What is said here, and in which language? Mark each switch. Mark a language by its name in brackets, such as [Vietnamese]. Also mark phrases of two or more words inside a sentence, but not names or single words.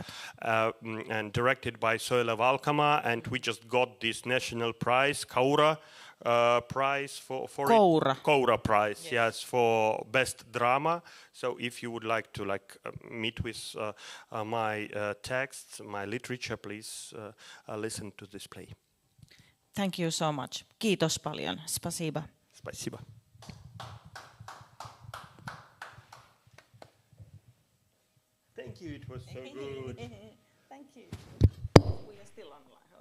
[English] And directed by Soile Valkama, and we just got this national prize, Kaura. Prize for Koura prize, yes, for best drama. So if you would like to meet with my texts, my literature, please listen to this play. Thank you so much. [Finnish] Kiitos paljon. Spasiba. [Russian] Spasiba. [English] Thank you. It was so good. Thank you. We are still online.